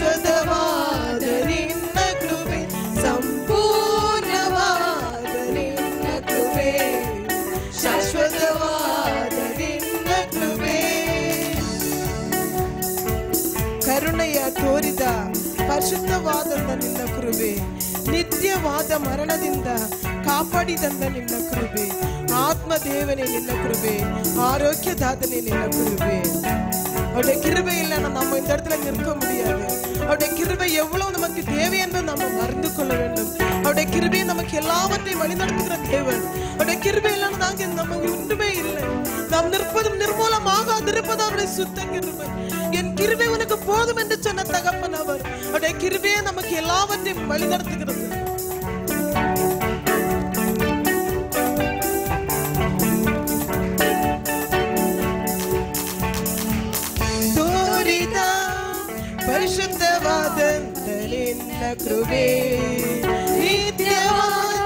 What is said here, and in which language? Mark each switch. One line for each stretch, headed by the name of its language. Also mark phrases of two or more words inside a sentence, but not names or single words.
Kannada: ಶಾಶ್ವತವಾದ ನಿನ್ನ ಕೃಪೆ ಸಂಪೂರ್ಣವಾದ ನಿನ್ನ ಕೃಪೆ ಶಾಶ್ವತವಾದ ನಿನ್ನ ಕೃಪೆ ಕರುಣೆಯ ತೋರಿದ ಪರಿಶುದ್ಧವಾದಂತ ನಿನ್ನ ಕೃಪೆ ನಿತ್ಯವಾದ ಮರಣದಿಂದ ಕಾಪಾಡಿದಂತ ನಿನ್ನ
Tamil: ಕೃಪೆ ஆத்மதேவனே நின்ன கிருபை ஆரோக்கியதாதனே நின்ன கிருபை அவருடைய கிருபை இல்லைன்னா நம்ம இந்த இடத்துல நிற்க முடியாது அவருடைய கிருபை எவ்வளவு நமக்கு தேவை என்று நம்ம மறந்து கொள்ள வேண்டும் அவருடைய கிருபை நமக்கு எல்லாவற்றையும் வழிநடத்துகிற தேவன் அவருடைய கிருபை இல்லைன்னா நாங்க நமக்கு ஒன்றுமே இல்லை நாம் நிற்பதும் நிர்மூலமாகாதிருப்பது அவருடைய சுத்த கிருபை என் கிருபை உனக்கு போதும் என்று சொன்ன தகப்பன் அவர் அவருடைய கிருபையை நமக்கு எல்லாவற்றையும் வழிநடத்துகிறது
Kannada: ಪರಿಶುದ್ಧವಾದ ನಿನ್ನ ಕೃಪೆ ನಿತ್ಯವಾದ